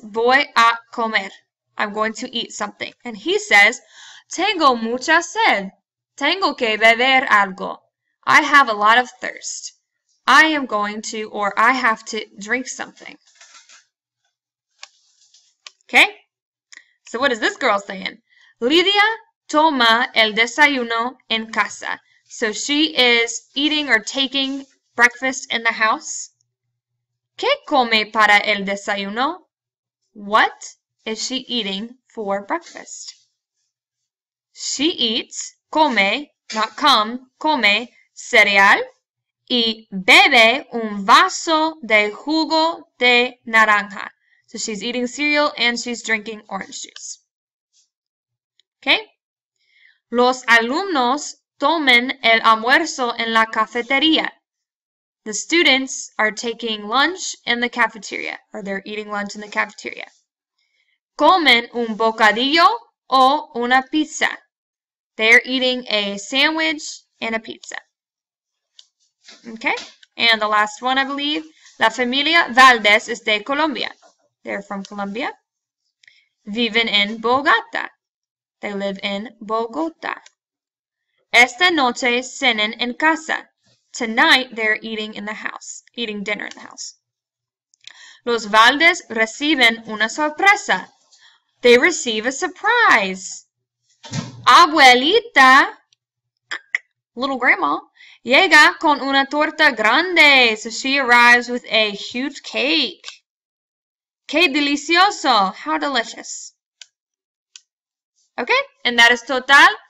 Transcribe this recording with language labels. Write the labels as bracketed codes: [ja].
[es] Voy a comer. [en] I'm going to eat something. And he says, [es] tengo mucha sed. Tengo que beber algo. [en] I have a lot of thirst. I am going to, or I have to drink something. Okay? So what is this girl saying? [es] Lidia toma el desayuno en casa. [en] So she is eating or taking breakfast in the house. [es] ¿Qué come para el desayuno? [en] What is she eating for breakfast? [es] She eats, come, not come, come, cereal, y bebe un vaso de jugo de naranja. [en] So she's eating cereal and she's drinking orange juice. Okay? [es] Los alumnos toman el almuerzo en la cafetería. [en] The students are taking lunch in the cafeteria, or they're eating lunch in the cafeteria. [es] Comen un bocadillo o una pizza. [en] They're eating a sandwich and a pizza. Okay? And the last one, I believe. [es] La familia Valdez es de Colombia. [en] They're from Colombia. [es] Viven en Bogotá. [en] They live in Bogotá. [es] Esta noche cenan en casa. [en] Tonight, they're eating in the house, eating dinner in the house. [es] Los Valdez reciben una sorpresa. [en] They receive a surprise. Abuelita, little grandma, [es] llega con una torta grande. [en] So she arrives with a huge cake. [es] Qué delicioso. [en] How delicious. Okay, and that is total.